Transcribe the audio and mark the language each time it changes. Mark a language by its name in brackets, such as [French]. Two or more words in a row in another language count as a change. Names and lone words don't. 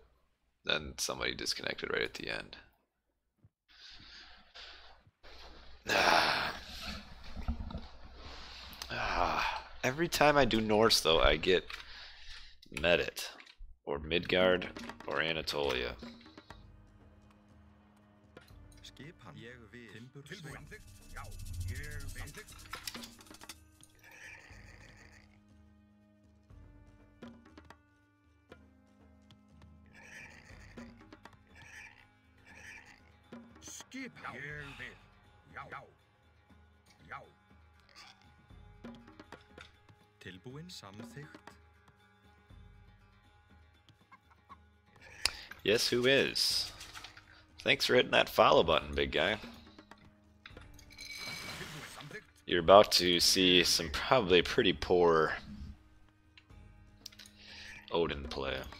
[English] Then somebody disconnected right at the end. Every time I do Norse, though, I get Medit, or Midgard, or Anatolia. [Icelandic] Skipan. Ég vil. Tilbúin. Samþykkt. Já, ég vil. Samþykkt. Skipan. Ég vil. Já. Já. Já. Tilbúin. Samþykkt. [English] Yes, who is? Thanks for hitting that follow button, big guy. You're about to see some probably pretty poor Odin play.